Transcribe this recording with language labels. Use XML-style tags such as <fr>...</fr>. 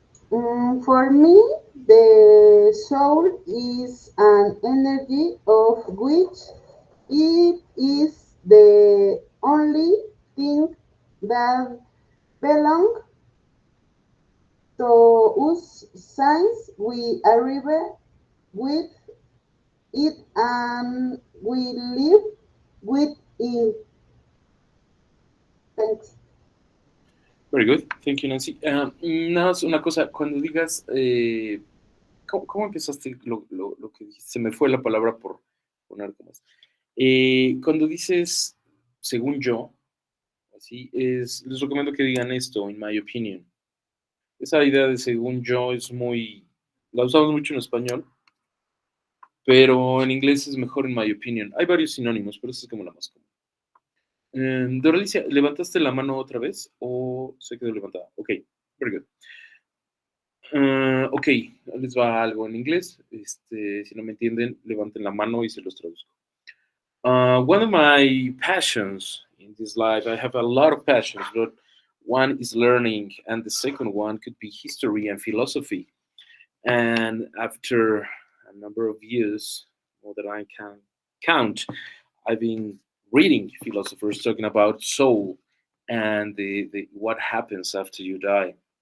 <en>For me, the soul is an energy of which it is the only thing that belongs to us since we arrive with it and we live with it. Thanks. Very good. Thank you, Nancy.</en> <es>Nada más una cosa, cuando digas, ¿cómo empezaste lo que dijiste? Se me fue la palabra por poner como es. Cuando dices, según yo, así les recomiendo que digan esto,</es> <en>in my opinion.</en> <es>Esa idea de según yo es la usamos mucho en español, pero en inglés es mejor</es> <en>in my opinion.</en> <es>Hay varios sinónimos, pero esa es como la más común. Doralicia, ¿levantaste la mano otra vez o se quedó levantada?</es> <en>Ok, very good.</en> <es>Ok, les va algo en inglés. Si no me entienden, levanten la mano y se los traduzco.</es> <en>One of my passions in this life, I have a lot of passions, but one is learning, and the second one could be history and philosophy. And after a number of years, more than I can count, I've been reading philosophers talking about soul and the what happens after you die.</en>